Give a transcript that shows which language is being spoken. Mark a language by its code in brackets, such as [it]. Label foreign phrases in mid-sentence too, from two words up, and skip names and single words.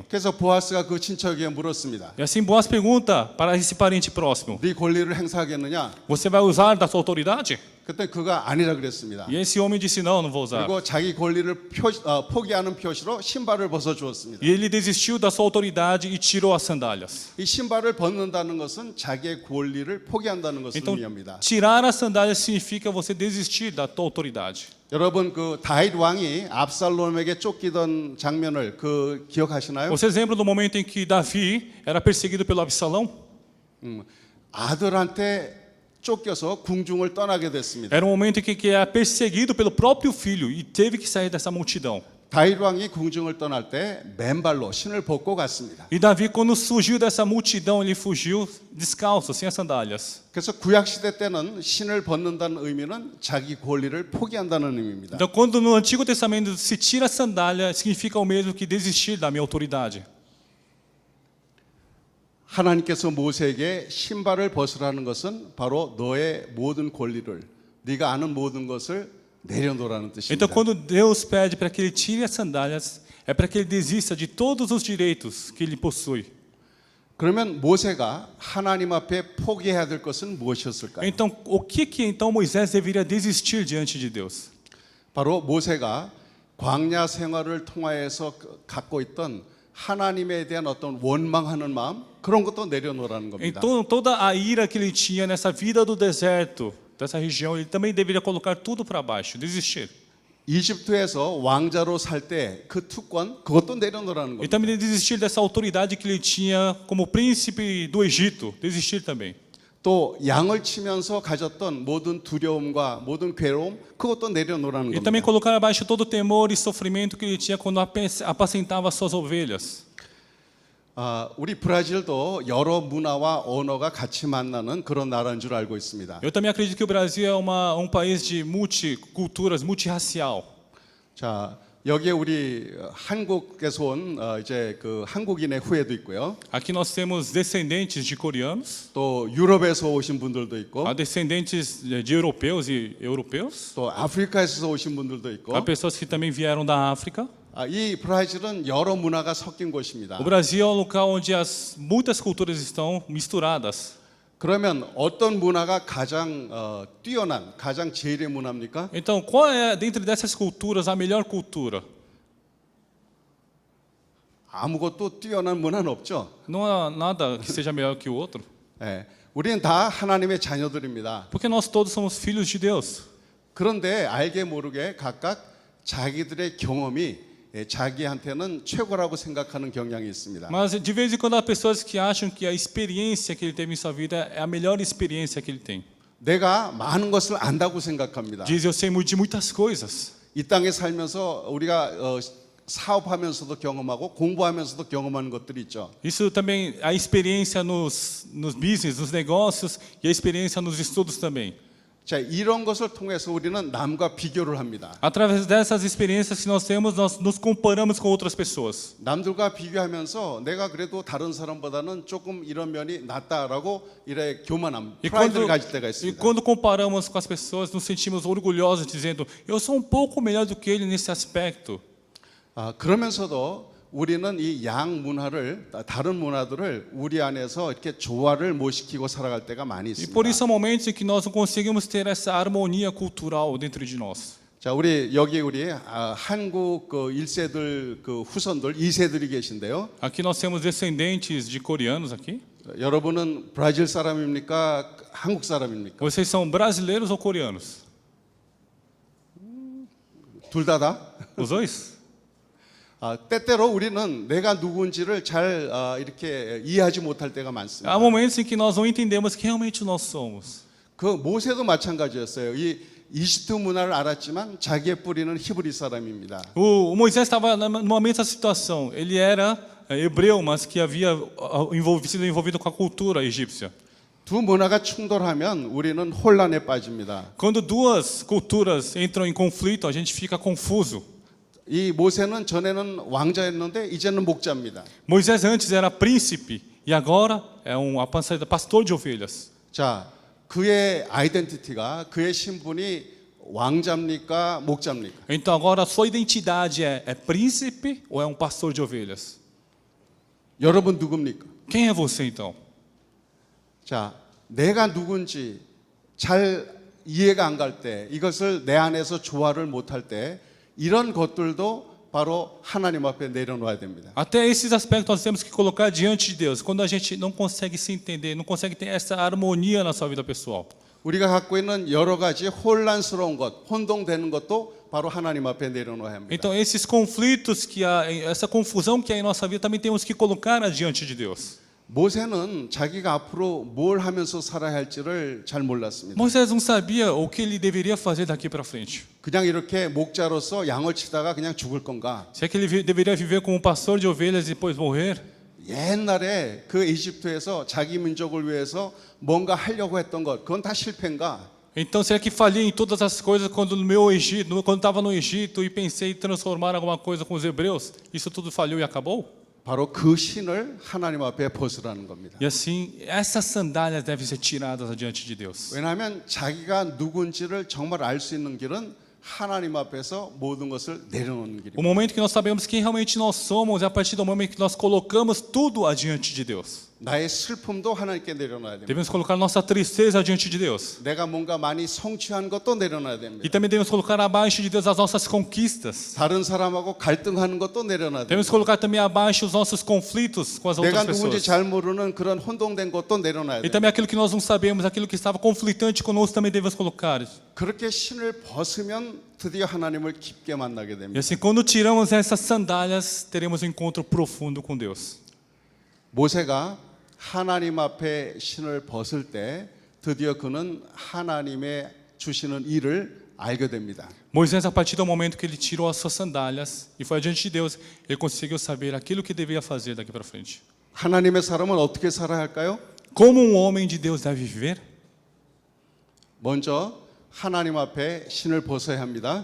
[ko] 그래서 보아스가 그 친척에게 물었습니다. [pt] E assim Boaz pergunta para esse parente próximo: [ko] 네 권리를 행사하겠느냐? [pt] você vai usar da sua autoridade? [ko] 그때 그가 아니라 그랬습니다. [pt] E esse homem disse: não, não vou usar. [ko] 그리고 자기 권리를 포기하는 표시로 신발을 벗어 주었습니다. [pt] E ele desistiu da sua autoridade e tirou as sandálias. [ko] 이 신발을 벗는다는 것은 자기의 권리를 포기한다는 것을 [pt] Então, [ko] 의미합니다. [pt] tirar as sandálias significa você desistir da tua autoridade. [ko] 여러분 그 다윗 왕이 압살롬에게 쫓기던 장면을 기억하시나요? [pt] Vocês lembram do momento em que Davi era perseguido pelo Absalão? [ko] 아들한테 쫓겨서 궁중을 떠나게 됐습니다. [pt] Era um momento em que era perseguido pelo próprio filho e teve que sair dessa multidão. [ko] 다윗 왕이 궁중을 떠날 때 맨발로 신을 벗고 갔습니다. [pt] E Davi, quando fugiu dessa multidão, ele fugiu descalço, sem as sandálias. [ko] 그래서 구약 시대 때는 신을 벗는다는 의미는 자기 권리를 포기한다는 의미입니다. [pt] Então, quando no Antigo Testamento se tira a sandália, significa o mesmo que desistir da minha autoridade. [ko] 하나님께서 모세에게 신발을 벗으라는 것은 바로 너의 모든 권리를, 네가 아는 모든 것을 내려놓으라는 뜻입니다. [pt] Então, quando Deus pede para que ele tire as sandálias, é para que ele desista de todos os direitos que ele possui. [ko] 그러면 모세가 하나님 앞에 포기해야 될 것은 무엇이었을까요? [pt] Então, o que então Moisés deveria desistir diante de Deus? [ko] 바로 모세가 광야 생활을 통하여서 갖고 있던 하나님에 대한 어떤 원망하는 마음 그런 것도 내려놓으라는 겁니다. [pt] Então, toda a ira que ele tinha nessa vida do deserto, dessa região, ele também deveria colocar tudo para baixo, desistir. [ko] 이집트에서 왕자로 살 때 그 투권 그것도 내려놓으라는 [pt] E [ko] 겁니다. [pt] também desistir dessa autoridade que ele tinha como príncipe do Egito, desistir também. [ko] 또 양을 치면서 가졌던 모든 두려움과 모든 괴로움 그것도 내려놓으라는 [pt] E também [ko] 겁니다. [pt] colocar abaixo todo o temor e sofrimento que ele tinha quando apacentava suas ovelhas. [ko] 우리 브라질도 여러 문화와 언어가 같이 만나는 그런 나라인 줄 알고 있습니다. [pt] Eu também acredito que o Brasil é país de multiculturas, multirracial. [ko] 자, 여기에 우리 한국에서 온 이제 그 한국인의 후예도 있고요. [pt] Aqui nós temos descendentes de coreanos, [ko] 또 유럽에서 오신 분들도 있고, [pt] há descendentes de europeus e europeus, [ko] 또 아프리카에서 오신 분들도 있고. [pt] há pessoas que também vieram da África. [ko] 이 브라질은 여러 문화가 섞인 곳입니다. [pt] O Brasil é um local onde muitas culturas estão misturadas. [ko] 그러면 어떤 문화가 가장 뛰어난, 가장 제일의 문화입니까? [pt] Então, qual é, dentre dessas culturas, a melhor cultura? [ko] 아무것도 뛰어난 문화는 없죠. [pt] Não há nada que seja melhor que o outro. [ko] 예, 우리는 다 하나님의 자녀들입니다. [pt] Porque nós todos somos filhos de Deus. [ko] 그런데 알게 모르게 각각 자기들의 경험이 자기한테는 최고라고 생각하는 경향이 있습니다. [pt] Mas de vez em quando há pessoas que acham que a experiência que ele teve em sua vida é a melhor experiência que ele tem. [ko] 내가 많은 것을 안다고 생각합니다. [pt] Diz, eu sei de muitas coisas. [ko] 이 땅에 살면서 우리가 사업하면서도 경험하고 공부하면서도 경험하는 것들이 있죠. [pt] Isso também, a experiência nos business, nos negócios e a experiência nos estudos também. [ko] 자, 이런 것을 통해서 우리는 남과 비교를 합니다. [pt] Através dessas experiências que nós temos, nós nos comparamos com outras pessoas. [ko] 남들과 비교하면서 내가 그래도 다른 사람보다는 조금 이런 면이 낫다라고 이래 교만함, 프라이드를 가질 때가 [pt] E [ko] 있습니다. [pt] quando comparamos com as pessoas, nos sentimos orgulhosos, dizendo: eu sou pouco melhor do que ele nesse aspecto. [ko] 그러면서도 우리는 이 양 문화를 다른 문화들을 우리 안에서 이렇게 조화를 못 시키고 살아갈 때가 많이 [pt] E [ko] 있습니다. [pt] por isso há momentos em que nós não conseguimos ter essa harmonia cultural dentro de nós. [ko] 자, 우리 한국 그 1세들 그 후손들 2세들이 계신데요. [pt] Aqui nós temos descendentes de coreanos aqui. [ko] 여러분은 브라질 사람입니까? 한국 사람입니까? [pt] Vocês são brasileiros ou coreanos? [ko] 둘 다다? [pt] Os dois? [ko] 때때로 우리는 내가 누군지를 잘 이렇게 이해하지 못할 때가 많습니다. [pt] Há momentos em que nós não entendemos quem realmente nós somos. [ko] 그 모세도 마찬가지였어요. 이 이집트 문화를 알았지만 자기의 뿌리는 히브리 사람입니다. [pt] O Moisés estava numa mesma situação. Ele era hebreu, mas que havia sido envolvido com a cultura egípcia. [ko] 두 문화가 충돌하면 우리는 혼란에 빠집니다. [pt] Quando duas culturas entram em conflito, a gente fica confuso. [ko] 이 모세는 전에는 왕자였는데 이제는 목자입니다. [pt] Moisés antes era príncipe e agora é pastor de ovelhas. [ko] 자, 그의 아이덴티티가 그의 신분이 왕자입니까, 목자입니까? [pt] Então agora a sua identidade é príncipe ou é pastor de ovelhas? [ko] 여러분 누굽니까? [pt] Quem é você então? [ko] 자, 내가 누군지 잘 이해가 안 갈 때, 이것을 내 안에서 조화를 못할 때, 이런 것들도 바로 하나님 앞에 내려놓아야 됩니다. [pt] Até esses aspectos nós temos que colocar diante de Deus. Quando a gente não consegue se entender, não consegue ter essa harmonia na sua vida pessoal. [ko] 우리가 갖고 있는 여러 가지 혼란스러운 것, 혼동되는 것도 바로 하나님 앞에 내려놓아야 합니다. [pt] Então esses conflitos que há, essa confusão que há em nossa vida também temos que colocar diante de Deus. [ko] 모세는 자기가 앞으로 뭘 하면서 살아야 할지를 잘 몰랐습니다. [pt] Moisés não sabia o que ele deveria fazer daqui para frente. [ko] 그냥 이렇게 목자로서 양을 치다가 그냥 죽을 건가? [pt] Se é que ele deveria viver como pastor de ovelhas e depois morrer? [ko] 옛날에 그 이집트에서 자기 민족을 위해서 뭔가 하려고 했던 것, 그건 다 실패인가? [pt] Então será que falhei em todas as coisas quando no meu Egito, quando estava no Egito e pensei em transformar alguma coisa com os hebreus? Isso tudo falhou e acabou? [ko] 바로 그 신을 하나님 앞에 벗으라는 겁니다. [pt] E assim, essas sandálias devem ser tiradas diante de Deus. [ko] 왜냐하면 자기가 누군지를 정말 알 수 있는 길은 하나님 앞에서 모든 것을 내려놓는 [pt] O [ko] 길입니다. [pt] momento que nós sabemos quem realmente nós somos é a partir do momento que nós colocamos tudo adiante de Deus. [ko] 나의 슬픔도 하나님께 내려놔야 됩니다. [pt] Devemos colocar nossa tristeza diante de Deus. [ko] 내가 뭔가 많이 성취한 것도 내려놔야 [pt] E [ko] 됩니다. [pt] também devemos colocar abaixo de Deus as nossas conquistas. [ko] 다른 사람하고 갈등하는 것도 내려놔야 됩니다. [pt] Devemos colocar também abaixo os nossos conflitos com as [ko] 내가 [pt] outras [ko] 누군지 [pt] pessoas. [ko] 잘 모르는 그런 혼동된 것도 내려놔야 [pt] E [ko] 됩니다. [pt] também aquilo que nós não sabemos, aquilo que estava conflitante conosco também devemos colocar. [ko] 그렇게 신을 벗으면 드디어 하나님을 깊게 만나게 [pt] E [ko] 됩니다. [pt] assim, quando tiramos essas sandálias, teremos um encontro profundo com Deus. [ko] 모세가 하나님 앞에 신을 벗을 때 드디어 그는 하나님의 주시는 일을 알게 됩니다. [pt] Moisés, a partir do momento que ele tirou as suas sandálias e foi adiante de Deus, ele conseguiu saber aquilo que devia fazer daqui para frente. [ko] 하나님의 사람은 어떻게 살아야 할까요? [pt] Como um homem de Deus deve viver? [ko] 먼저 하나님 앞에 신을 벗어야 합니다.